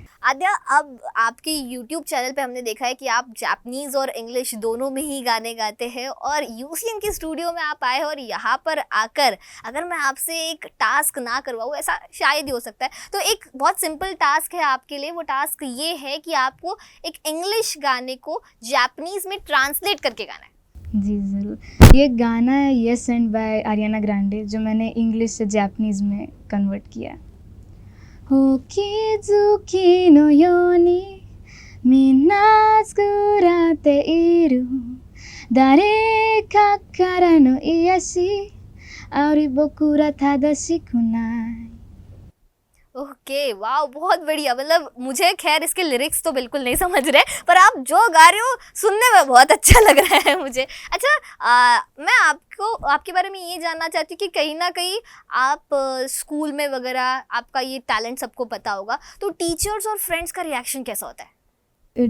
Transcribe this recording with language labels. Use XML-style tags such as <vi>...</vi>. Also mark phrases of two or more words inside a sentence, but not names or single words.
<hi>आद्या, अब आपके YouTube चैनल पे हमने देखा है कि आप जापानीज़ और इंग्लिश दोनों में ही गाने गाते हैं और यूसीएन के स्टूडियो में आप आए और यहाँ पर आकर अगर मैं आपसे एक टास्क ना करवाऊँ, ऐसा शायद ही हो सकता है, तो एक बहुत</hi> <en>simple task</en> <hi>है आपके लिए। वो टास्क ये है कि आपको एक इंग्लिश गाने को जापानीज़ में ट्रांसलेट करके गाना है। जी ज़रूर। ये गाना है यस एंड बाय आरियाना ग्रांडे, जो मैंने इंग्लिश से जापानीज़ में कन्वर्ट किया।</hi> <ja>お気づきのようにみんな作られている誰かからの癒しあり僕ら正しくない。</ja> <hi>ओके, वाह, बहुत बढ़िया। मतलब मुझे खैर इसके लिरिक्स तो बिल्कुल नहीं समझ रहे, पर आप जो गा रहे हो सुनने में बहुत अच्छा लग रहा है मुझे। अच्छा, मैं आपको आपके बारे में ये जानना चाहती हूँ कि कहीं ना कहीं आप स्कूल में वगैरह आपका ये टैलेंट सबको पता होगा, तो टीचर्स और फ्रेंड्स का रिएक्शन कैसा होता है?</hi>